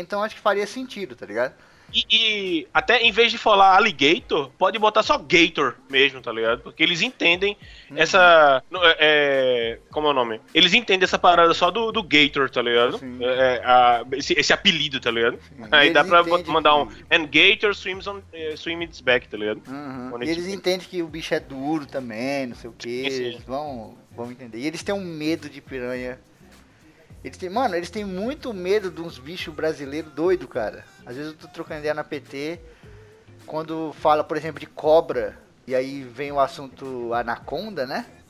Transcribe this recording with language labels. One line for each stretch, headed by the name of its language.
Portuguese: Então acho que faria sentido, tá ligado? E até em vez de falar alligator, pode botar só gator mesmo, tá ligado? Porque eles entendem essa... como é o nome? Eles entendem essa parada só do gator, tá ligado? Esse apelido, tá ligado? Sim. Aí eles dá pra mandar que...
English: And gator swims on its back,
Portuguese: tá ligado? Uhum. E eles entendem que o bicho é duro também, não sei o quê. Eles vão entender. E eles têm um medo de piranha. Eles têm muito medo de uns bichos brasileiros doidos, cara. Às vezes eu tô trocando ideia na PT, quando fala, por exemplo, de cobra, e aí vem o assunto anaconda, né?